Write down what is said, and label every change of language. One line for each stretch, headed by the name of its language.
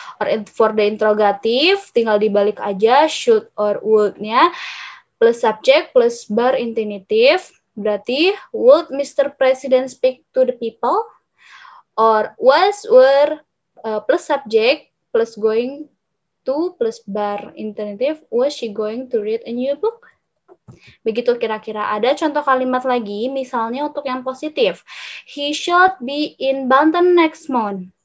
English: Or for the interrogative,
Indonesian: tinggal dibalik aja
English: should or would-nya, plus subject plus bar infinitive,
Indonesian: berarti
English: would Mr. President speak to the people? Or was, were, plus subject plus going to plus bar infinitive, was she going to read a new book?
Indonesian: Begitu kira-kira. Ada contoh kalimat lagi, misalnya untuk yang positif.
English: He should be in Banten next month.